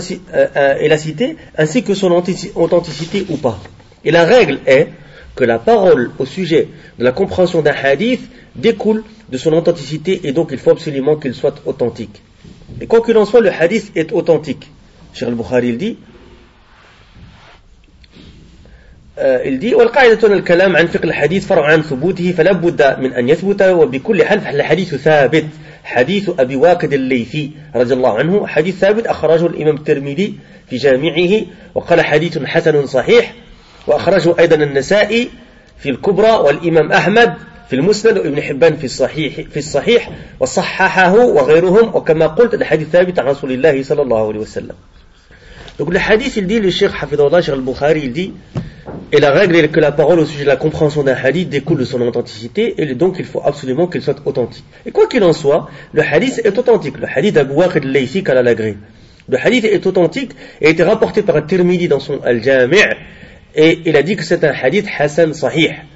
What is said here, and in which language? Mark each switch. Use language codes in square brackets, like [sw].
[fr] Et la cité ainsi que son authenticité ou pas. Et la règle est que la parole au sujet de la compréhension d'un hadith découle de son authenticité et donc il faut absolument qu'il soit authentique. Et quoi qu'il en soit, le hadith est authentique. Cheikh al-Bukhari dit [ar] والقاعدة الكلام عن فقه الحديث فرع عن ثبوته فلا بد من أن يثبت وبكل حال الحديث ثابت حديث أبي واقد الليثي رضي الله عنه حديث ثابت أخرجه الإمام الترمذي في جامعه وقال حديث حسن صحيح وأخرجه أيضا النسائي في الكبرى والإمام أحمد في المسند وابن حبان في الصحيح وصححه وغيرهم وكما قلت الحديث ثابت عن رسول الله صلى الله عليه وسلم. [fr] Donc le hadith, il dit, le cheikh Hafidh Allah, Cheikh al-Bukhari, il dit, et la règle est que la parole au sujet de la compréhension d'un hadith découle de son authenticité, et donc il faut absolument qu'il soit authentique. Et quoi qu'il en soit, le hadith est authentique. Le hadith d'Abu Waqid al-Laythi al-Alagri. Le hadith est authentique et a été rapporté par al-Tirmidhi dans son al-Jami' et il a dit que c'est un hadith hassan sahih.